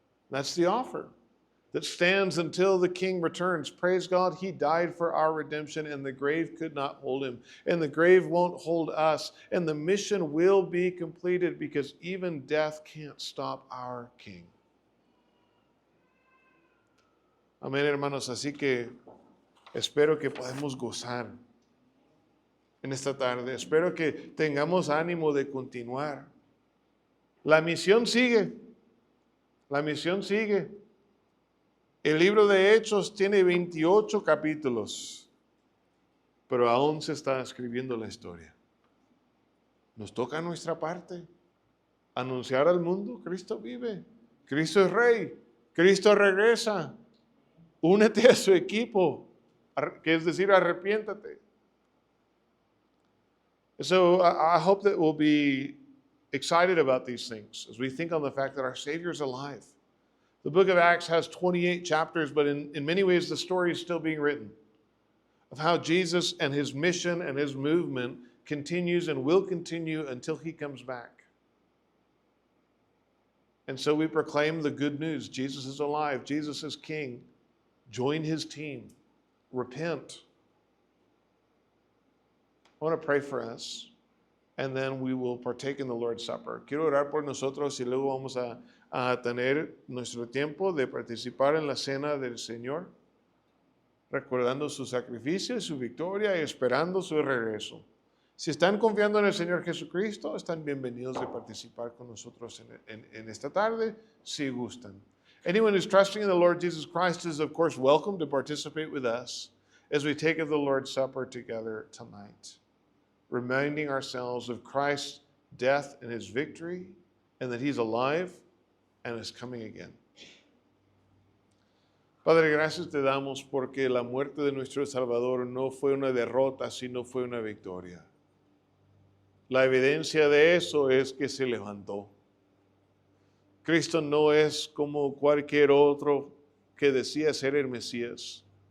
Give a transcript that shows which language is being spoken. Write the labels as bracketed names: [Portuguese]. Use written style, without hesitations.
[English] That's the offer that stands until the King returns. Praise God, he died for our redemption, and the grave could not hold him. And the grave won't hold us. And the mission will be completed because even death can't stop our King. [Spanish] Amén, hermanos. Así que espero que podamos gozar en esta tarde. Espero que tengamos ánimo de continuar. La misión sigue. La misión sigue. El libro de Hechos tiene 28 capítulos, pero aún se está escribiendo la historia. Nos toca nuestra parte. Anunciar al mundo, Cristo vive. Cristo es Rey. Cristo regresa. Únete a su equipo, que es decir, arrepiéntate. [English] So I hope that we'll be excited about these things as we think on the fact that our Savior is alive. The book of Acts has 28 chapters, but in many ways the story is still being written of how Jesus and his mission and his movement continues and will continue until he comes back. And so we proclaim the good news. Jesus is alive. Jesus is King. Join his team. Repent. I want to pray for us, and then we will partake in the Lord's Supper. [Spanish] Quiero orar por nosotros y luego vamos a tener nuestro tiempo de participar en la cena del Señor, recordando su sacrificio y su victoria y esperando su regreso. Si están confiando en el Señor Jesucristo, están bienvenidos de participar con nosotros en esta tarde, si gustan. [English] Anyone who's trusting in the Lord Jesus Christ is, of course, welcome to participate with us as we take of the Lord's Supper together tonight, reminding ourselves of Christ's death and his victory, and that he's alive and is coming again. [Spanish] Padre, gracias te damos porque la muerte de nuestro Salvador no fue una derrota, sino fue una victoria. La evidencia de eso es que se levantó. Cristo no es como cualquier otro que decía ser el Mesías.